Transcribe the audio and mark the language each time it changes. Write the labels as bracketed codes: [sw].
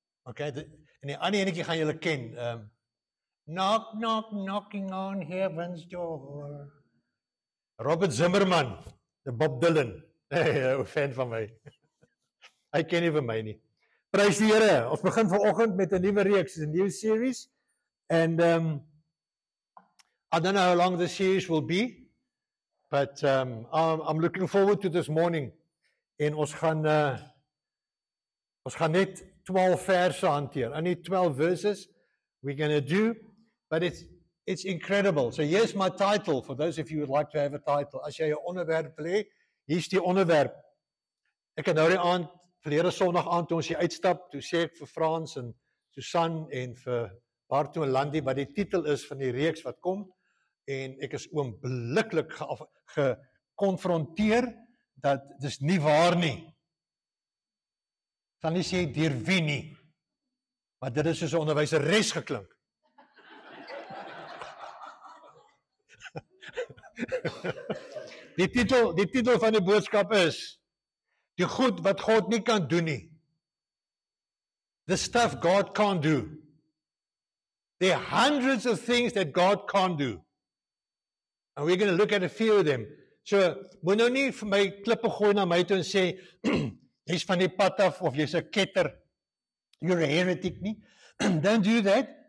[af] Okay, en die ander enetjie gaan julle ken. [en] Knock, knock, knocking on heaven's door. [af] Robert Zimmerman, de Bob Dylan. Een fan van my. Hy ken nie vir my nie. Prys die Here. Ons begin vanoggend met 'n nuwe reeks, 'n nuwe series. [en] And I don't know how long the series will be, but I'm looking forward to this morning. [af] En ons gaan net 12 verse hanteer. [en] Only 12 verses we're going to do, but it's incredible. So here's my title, for those of you who would like to have a title. [af] As jy 'n onderwerp wil hê, hier's die onderwerp. Ek het nou die aand, verlede Sondag aand toe ons hier uitstap, toe sê ek vir Frans en Susan en vir Barto en Landy wat die titel is van die reeks wat kom, en ek is oombliklik gekonfronteer dat dis nie waar nie. Dan nie sê deur wie nie, maar dit is soos 'n onderwyseres geklink. Die titel van die boodskap is die goed wat God nie kan doen nie. [en] The stuff God can't do. There are hundreds of things that God can't do. And we're going to look at a few of them. [af] So, moet nou nie vir my klippe gooi na my toe en sê, jy's van die pad af, of jy's 'n ketter, [en] you're a heretic [af] nie. [en] Don't do that.